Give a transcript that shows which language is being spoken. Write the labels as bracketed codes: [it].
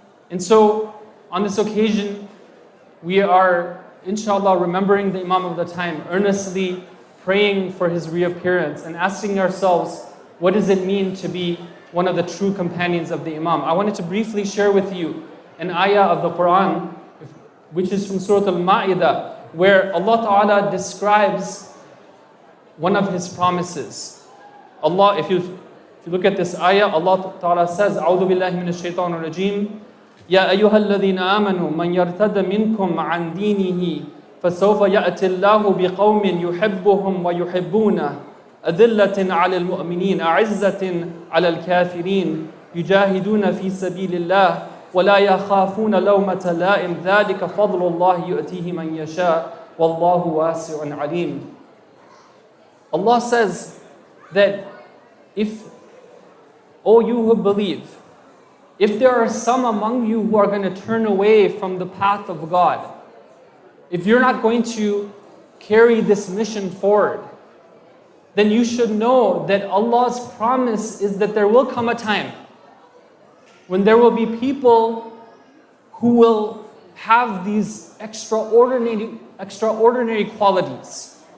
[en] And so, on this occasion, we are, inshallah, remembering the Imam of the time, earnestly praying for his reappearance and asking ourselves, what does it mean to be one of the true companions of the Imam? I wanted to briefly share with you an ayah of the Quran, which is from Surah Al-Ma'idah, where Allah Ta'ala describes one of His promises. Allah, if you look at this ayah, Allah Ta'ala says, [ar] أعوذ بالله من الشيطان الرجيم يا أيها الذين آمنوا من يرتد منكم عن دينه فسوف يأتي الله بقوم يحبهم ويحبونه أذلة على المؤمنين أعزة على الكافرين يجاهدون في سبيل الله ولا يخافون لومة لائم ذلك فضل الله يؤتيه من يشاء والله واسع عليم. [en] Allah says that if, O you who believe, if there are some among you who are going to turn away from the path of God, if you're not going to carry this mission forward, then you should know that Allah's promise is that there will come a time when there will be people who will have these extraordinary qualities.